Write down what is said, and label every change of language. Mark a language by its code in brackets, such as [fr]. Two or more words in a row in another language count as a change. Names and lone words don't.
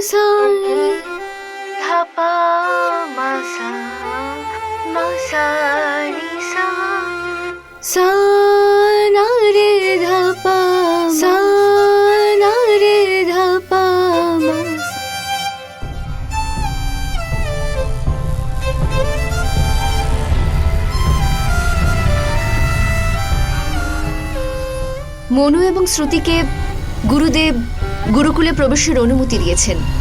[bn] sa tha pa ma sa ma sa ni sa sa na re dha pa sa na re dha pa ma sa। মনু এবং শ্রুতিকে গুরুদেব গুরুকুলে প্রবেশের অনুমতি দিয়েছেন।